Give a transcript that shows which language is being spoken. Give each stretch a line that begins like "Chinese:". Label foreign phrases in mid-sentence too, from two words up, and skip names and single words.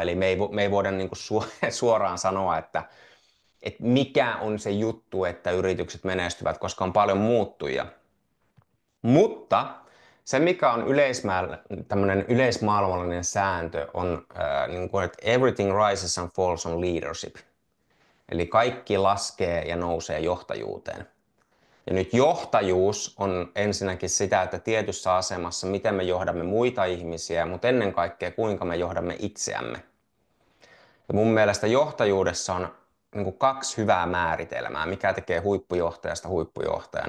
Finnish: Eli me ei voida niin kuin suoraan sanoa, että mikä on se juttu, että yritykset menestyvät, koska on paljon muuttujia. Mutta se, mikä on tämmöinen yleismaailmallinen sääntö, on niin kuin, että
English: everything rises and falls on leadership.
Finnish: Eli kaikki laskee ja nousee johtajuuteen. Ja nyt johtajuus on ensinnäkin sitä, että tietyssä asemassa, miten me johdamme muita ihmisiä, mutta ennen kaikkea kuinka me johdamme itseämme. Ja mun mielestä johtajuudessa on niin kuin kaksi hyvää määritelmää, mikä tekee huippujohtajasta huippujohtajan.